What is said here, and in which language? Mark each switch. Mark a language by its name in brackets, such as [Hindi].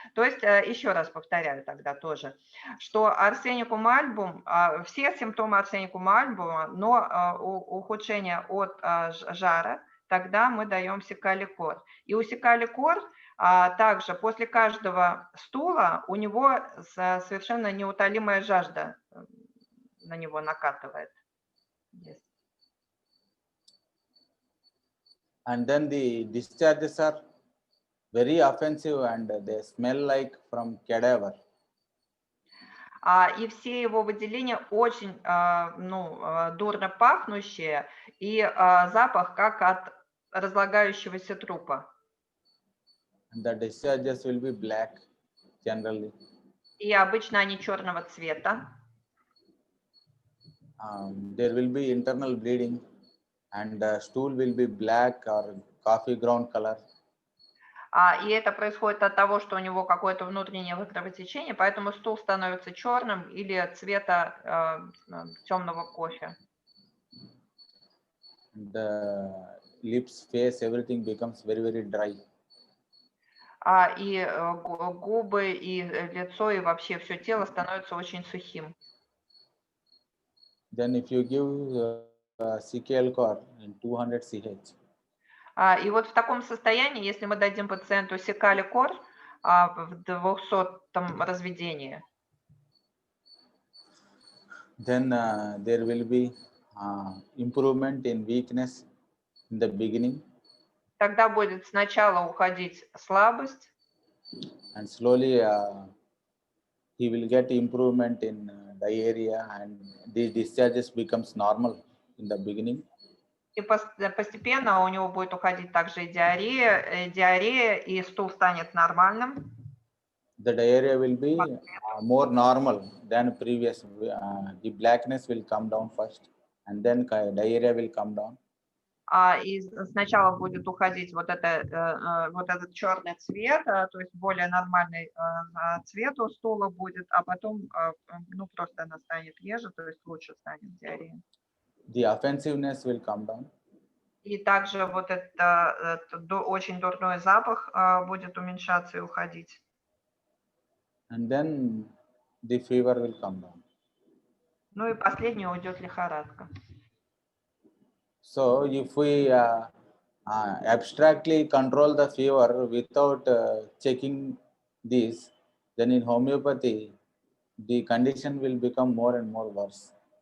[Russian] То есть еще раз повторяю тогда тоже, что арсеникум альбум, все симптомы арсеникум альбума, но ухудшение от жара, тогда мы даем Cichialcor. И у Cichialcor также после каждого стула у него совершенно неутолимая жажда на него накатывает. [English] And then the discharges are very offensive and they smell like from cadaver. [Russian] И все его выделения очень дурно пахнущие, и запах как от разлагающегося трупа. [English] And the discharges will be black generally. [Russian] И обычно они черного цвета. [English] There will be internal bleeding and the stool will be black or coffee ground color. [Russian] И это происходит от того, что у него какое-то внутреннее кровотечение, поэтому стул становится черным или цвета темного кофе. [English] The lips, face, everything becomes very, very dry. [Russian] И губы, и лицо, и вообще все тело становится очень сухим. [English] Then if you give CKL-CoR in 200 CH, [Russian] И вот в таком состоянии, если мы дадим пациенту Сикаликор в 200-м разведении, [English] then there will be improvement in weakness in the beginning, [Russian] тогда будет сначала уходить слабость, [English] and slowly he will get improvement in diarrhea, and the discharges becomes normal in the beginning. [Russian] и постепенно у него будет уходить также и диарея, и стул станет нормальным. [English] The diarrhea will be more normal than previous. The blackness will come down first, and then diarrhea will come down. [Russian] И сначала будет уходить вот этот черный цвет, то есть более нормальный цвет у стула будет, а потом, ну, просто она станет реже, то есть лучше станет диарея. [English] The offensiveness will come down. [Russian] И также вот этот очень дурной запах будет уменьшаться и уходить. [English] And then the fever will come down. [Russian] Ну и последний уйдет лихорадка. [English] So if we abstractly control the fever without checking this, then in homeopathy, the condition will become more and more worse.